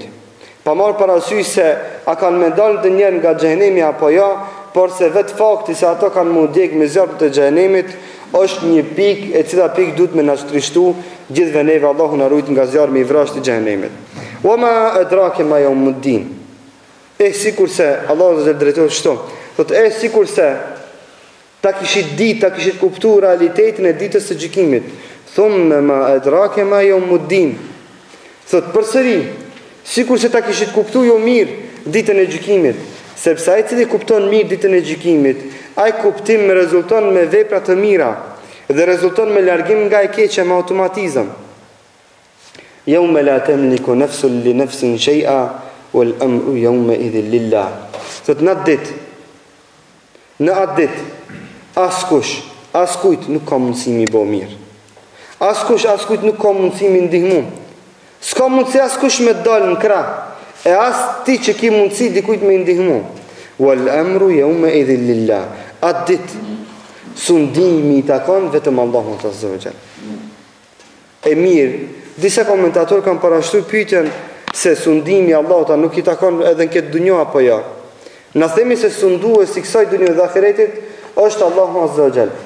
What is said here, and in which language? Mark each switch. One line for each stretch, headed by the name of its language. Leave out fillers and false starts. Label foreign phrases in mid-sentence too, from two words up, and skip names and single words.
Albanian: Pa marrë parasysh se a kanë me dalë ndonjëherë nga xhehenemi apo jo, por se vetë fakti se ato kanë mu djeg me zjarm të xhehenemit është një pikë e cila pikë duhet me na shtrishtu gjithve neve. Allahu na ruajt nga zjarmi i vrasht i xhehenemit.
Arabic: وما أدراك ما يوم الدين.
Albanian: Sikurse Allahu zë drejtohet kështu. Thotë sikurse ta kishit ditë, ta kishit kuptuar realitetin e ditës së gjykimit.
Arabic: ثم ما أدراك ما يوم الدين.
Albanian: Thotë përsëri, sikurse ta kishit kuptuar jo mirë ditën e gjykimit, sepse ai i cili kupton mirë ditën e gjykimit, ai kuptim me rezulton me vepra të mira dhe rezulton me largim nga e keqja me automatizëm.
Arabic: يوم لا تملك نفس لنفس شيئا والأمر يومئذ لله.
Albanian: Sot në atë ditë askujt nuk ka mundësi mi bo mirë. Askujt nuk ka mundësi mi ndihmu. S'ka mundësi askush me dalë në krah, e as ti që ki mundësi dikujt me ndihmu.
Arabic: والأمر يومئذ لله.
Albanian: Atë ditë sundimi i takon vetëm Allahut
Arabic: عز وجل.
Albanian: E mirë, disa komentatorë kanë parashtuar pyetjen se sundimi i Allahut nuk i takon edhe në këtë dunjë apo jo. Na themi se sunduesi i kësaj dunjë dhe ahiretit është Allahu
Arabic: عز وجل.